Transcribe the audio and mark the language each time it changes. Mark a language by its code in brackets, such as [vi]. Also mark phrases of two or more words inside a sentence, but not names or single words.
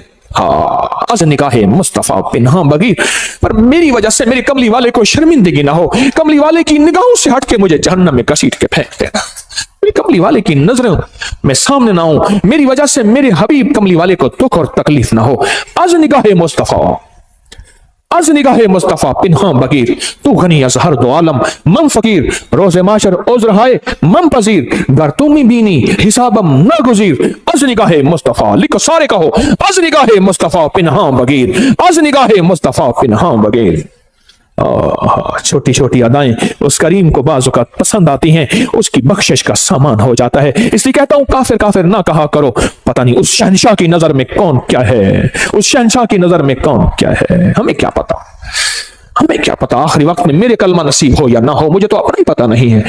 [ur] ہاں, [fa] از نکاهِ مصطفی پنهان بگیر, [ur] پر میری وجہ سے میرے کملی والے کو شرمندگی نہ ہو. کملی والے کی نگاہوں سے ہٹ کے مجھے جہنم میں گھسیٹ کے پھینک دینا. میری کملی والے کی نظروں میں سامنے نہ ہو، میری وجہ سے میرے حبیب کملی والے کو دکھ اور تکلیف نہ ہو. [fa] از نگاهِ مصطفی, از نگاہ مصطفیٰ پنہاں بگیر، تو غنی از ہر دو عالم من فقیر، روز معاشر عذر ہائے من پذیر، گر تمی بینی حسابم ناگزیر، از نگاہ مصطفیٰ، [ur] لکھو سارے کہو، [fa] از نگاہ مصطفیٰ پنہاں بگیر، از نگاہ مصطفیٰ پنہاں بگیر۔ [ur] چھوٹی چھوٹی ادائیں اس کریم کو بعض اوقات پسند آتی ہیں، اس کی بخشش کا سامان ہو جاتا ہے۔ اس لیے کہتا ہوں کافر کافر نہ کہا کرو، پتہ نہیں اس شہنشاہ کی نظر میں کون کیا ہے، اس شہنشاہ کی نظر میں کون کیا ہے، ہمیں کیا پتا، ہمیں کیا پتا آخری وقت میں میرے کلمہ نصیب ہو یا نہ ہو، مجھے تو اپنا ہی پتا نہیں ہے۔